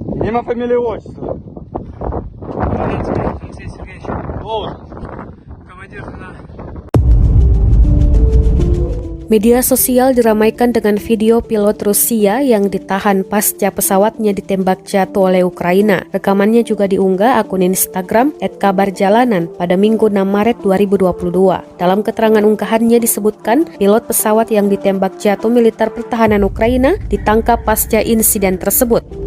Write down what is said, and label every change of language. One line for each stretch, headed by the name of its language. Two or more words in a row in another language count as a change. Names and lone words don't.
Russian: Имя, фамилия, отчество. Алексей Сергеевич, Должность. командир на...
Indonesian: Media sosial diramaikan dengan video pilot Rusia yang ditahan pasca pesawatnya ditembak jatuh oleh Ukraina. Rekamannya juga diunggah akun Instagram @kabarjalanan pada Minggu 6 Maret 2022. Dalam keterangan unggahannya disebutkan, pilot pesawat yang ditembak jatuh militer pertahanan Ukraina ditangkap pasca insiden tersebut.